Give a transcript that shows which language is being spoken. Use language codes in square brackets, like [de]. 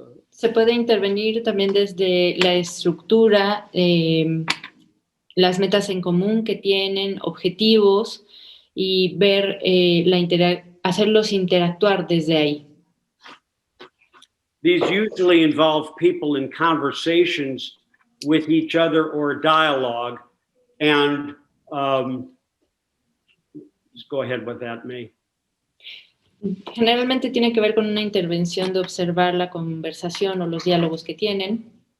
[es] Se puede intervenir también desde la estructura, las metas en común que tienen, objetivos, y ver hacerlos interactuar desde ahí. [en] These usually involve people in conversations with each other or dialogue, and just go ahead with that, May. [es] Generalmente tiene que ver con una intervención de observar la conversación o los diálogos que tienen.